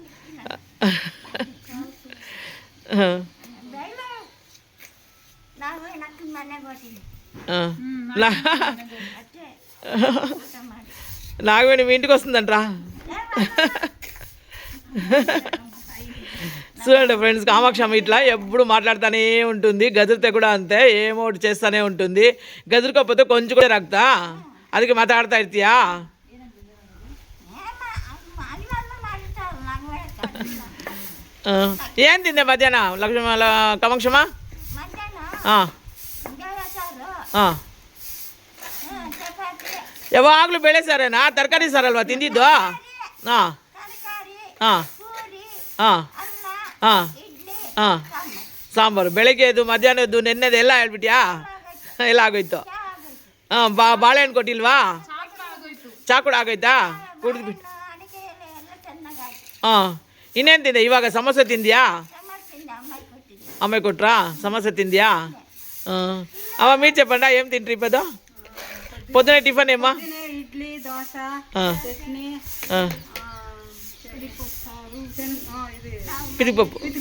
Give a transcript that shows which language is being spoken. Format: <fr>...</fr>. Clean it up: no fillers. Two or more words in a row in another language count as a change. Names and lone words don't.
<te>నాగవేణి మీ ఇంటికి వస్తుందంట్రా. చూడండి ఫ్రెండ్స్ కామాక్షమ్మ ఇట్లా ఎప్పుడు మాట్లాడుతూనే ఉంటుంది. గదిరితే కూడా అంతే, ఏమో ఒకటి చేస్తూనే ఉంటుంది. గదిరికోకపోతే కొంచెం కూడా రక్తా</te> <kn>ಅದಕ್ಕೆ ಮಾತಾಡ್ತಾ ಇರ್ತೀಯಾ? ಏನು ತಿಂದೆ ಮಧ್ಯಾಹ್ನ ಲಕ್ಷ್ಮ ಕಾಮಾಕ್ಷಮ್ಮ? ಹಾಂ ಹಾಂ ಯಾವಾಗಲೂ ಬೇಳೆ ಸಾರೇನಾ ತರಕಾರಿ ಸಾರಲ್ವಾ ತಿಂದಿದ್ದು? ಹಾಂ ಹಾಂ ಹಾಂ ಹಾಂ ಹಾಂ ಸಾಂಬಾರು ಬೆಳಗ್ಗೆದು ಮಧ್ಯಾಹ್ನದ್ದು ನೆನ್ನೆದು ಎಲ್ಲ ಹೇಳ್ಬಿಟ್ಯಾ? ಎಲ್ಲ ಆಗೋಯ್ತು. ಹಾಂ ಬಾಳೆಹಣ್ಣು ಕೊಟ್ಟಿಲ್ವಾ? ಚಾ ಕೂಡ ಆಗೋಯ್ತಾ? ಕುಡಿದ್ಬಿಟ್ಟು ಹಾಂ ಇನ್ನೇನು ತಿಂದೆ ಇವಾಗ? ಸಮೋಸೆ ತಿಂದ್ಯಾ?</kn> <te>అమ్మాయి కొట్రా సమోసా తిందియా? అమ్మ మీరు చెప్పండి ఏం తింటారు ఇప్పుడు? పొద్దున టిఫిన్ ఏమా? ఇడ్లీ, దోశ, చట్నీ, పిదిపప్పు,</te>